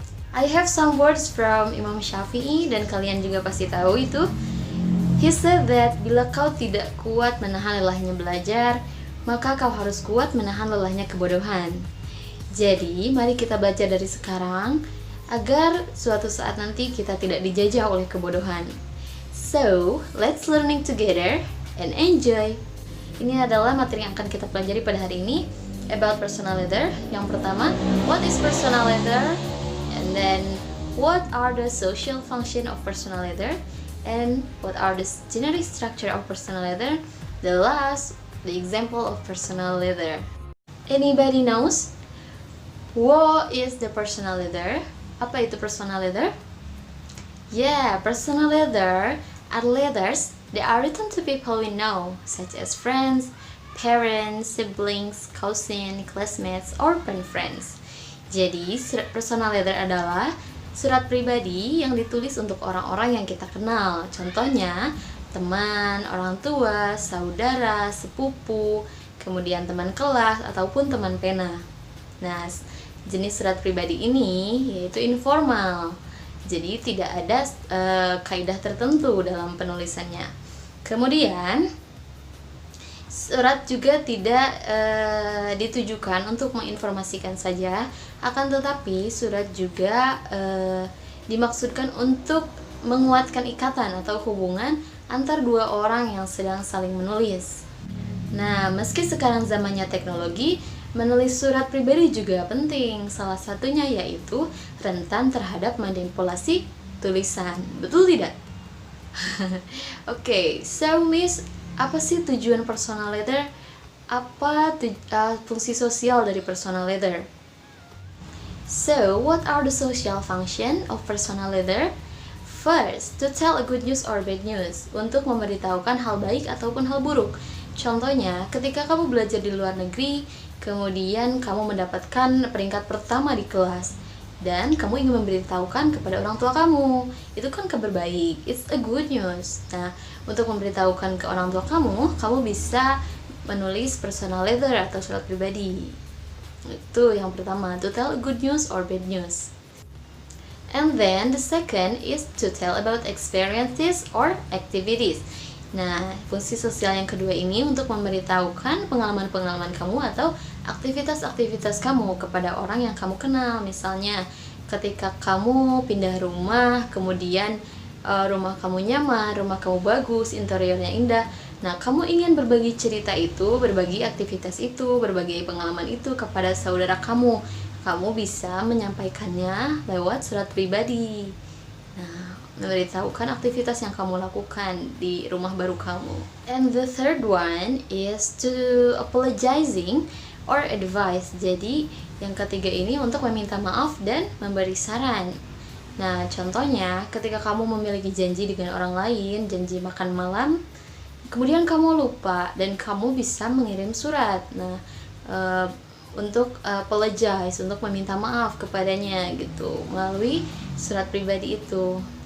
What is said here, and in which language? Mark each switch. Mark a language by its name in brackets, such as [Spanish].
[English] I have some words from [Indonesian] Imam Syafi'i dan kalian juga pasti tahu itu. [English] He said that [Indonesian] bila kau tidak kuat menahan lelahnya belajar, maka kau harus kuat menahan lelahnya kebodohan. Jadi, mari kita belajar dari sekarang agar suatu saat nanti kita tidak dijajah oleh kebodohan. [English] So, let's learning together and enjoy. [Indonesian] Ini adalah materi yang akan kita pelajari pada hari ini [English] about personal letter. [Indonesian] Yang pertama, [English] what is personal letter? And then, what are the social function of personal letter? And what are the generic structure of personal letter? The last, the example of personal letter. Anybody knows? What is the personal letter? [Indonesian] Apa itu [English] personal letter? Yeah, personal letter are letters that are written to people we know, such as friends, parents, siblings, cousin, classmates, or pen friends. [Indonesian] Jadi, personal letter adalah surat pribadi yang ditulis untuk orang-orang yang kita kenal. Contohnya, teman, orang tua, saudara, sepupu, kemudian teman kelas, ataupun teman pena. Nah, jenis surat pribadi ini yaitu informal. Jadi, tidak ada kaidah tertentu dalam penulisannya. Kemudian, surat juga tidak ditujukan untuk menginformasikan saja, akan tetapi surat juga dimaksudkan untuk menguatkan ikatan atau hubungan antar dua orang yang sedang saling menulis. Nah, meski sekarang zamannya teknologi, menulis surat pribadi juga penting. Salah satunya yaitu rentan terhadap manipulasi tulisan. Betul tidak? Oke, so Miss, apa sih tujuan personal letter? Apa fungsi sosial dari personal letter? [English] So, what are the social function of personal letter? First, to tell a good news or bad news, [Indonesian] untuk memberitahukan hal baik ataupun hal buruk. Contohnya, ketika kamu belajar di luar negeri, kemudian kamu mendapatkan peringkat pertama di kelas, dan kamu ingin memberitahukan kepada orang tua kamu, itu kan kabar baik, [English] it's a good news. [Indonesian] Nah, untuk memberitahukan ke orang tua kamu bisa menulis personal letter atau surat pribadi. Itu yang pertama, [English] to tell good news or bad news. And then the second is to tell about experiences or activities. [Indonesian] Nah, fungsi sosial yang kedua ini untuk memberitahukan pengalaman-pengalaman kamu atau aktivitas-aktivitas kamu kepada orang yang kamu kenal. Misalnya, ketika kamu pindah rumah, kemudian rumah kamu nyaman, rumah kamu bagus, interiornya indah. Nah, kamu ingin berbagi cerita itu, berbagi aktivitas itu, berbagi pengalaman itu kepada saudara kamu. Kamu bisa menyampaikannya lewat surat pribadi. Nah, memberitahukan aktivitas yang kamu lakukan di rumah baru kamu. [English] And the third one is to apologizing or advice. [Indonesian] Jadi, yang ketiga ini untuk meminta maaf dan memberi saran. Nah, contohnya ketika kamu memiliki janji dengan orang lain, janji makan malam, kemudian kamu lupa dan kamu bisa mengirim surat. Nah, untuk apologize, untuk meminta maaf kepadanya gitu melalui surat pribadi itu.